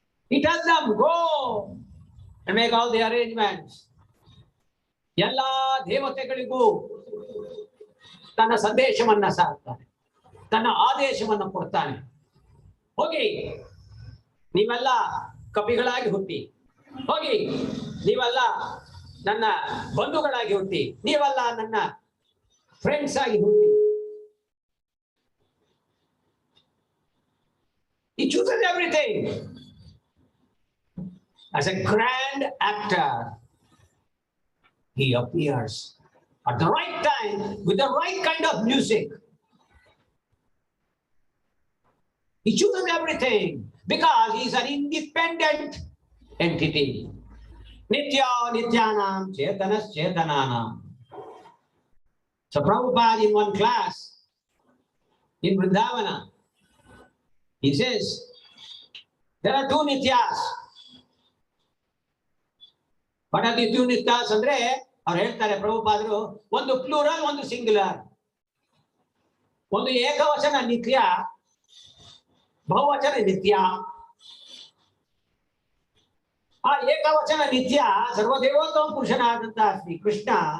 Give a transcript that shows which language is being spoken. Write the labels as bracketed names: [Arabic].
[English] He tells them, go and make all the arrangements. [Kannada] ಎಲ್ಲಾ ದೇವತೆಗಳಿಗೂ ತನ್ನ ಸಂದೇಶವನ್ನ ಸಾರ್ತಾನೆ, ತನ್ನ ಆದೇಶವನ್ನ ಕೊಡ್ತಾನೆ. ಹೋಗಿ ನೀವೆಲ್ಲ ಕಪಿಗಳಾಗಿ ಹುಟ್ಟಿ, ಹೋಗಿ ನೀವೆಲ್ಲ ನನ್ನ ಬಂಧುಗಳಾಗಿ ಹುಟ್ಟಿ, ನೀವೆಲ್ಲ ನನ್ನ ಫ್ರೆಂಡ್ಸ್ ಆಗಿ ಹುಟ್ಟಿ. [English] He chooses everything. As a grand actor, he appears at the right time with the right kind of music. He chooses everything because he is an independent entity. [Sanskrit] Nitya nityanam chetanas chetananam. [English] So Prabhupada in one class in Vrindavana, he says, there are two nityas. What are the two nityas? [Kannada] ಅಂದ್ರೆ ಅವ್ರು ಹೇಳ್ತಾರೆ ಪ್ರಭುಪಾದರು, ಒಂದು plural, ಒಂದು singular. ಒಂದು ಏಕವಚನ ನಿತ್ಯ, ಬಹುವಚನ ನಿತ್ಯ. ಆ ಏಕವಚನ ನಿತ್ಯ ಸರ್ವದೇವೋತ್ತಮ ಪುರುಷನಾದಂತಹ ಶ್ರೀ ಕೃಷ್ಣ.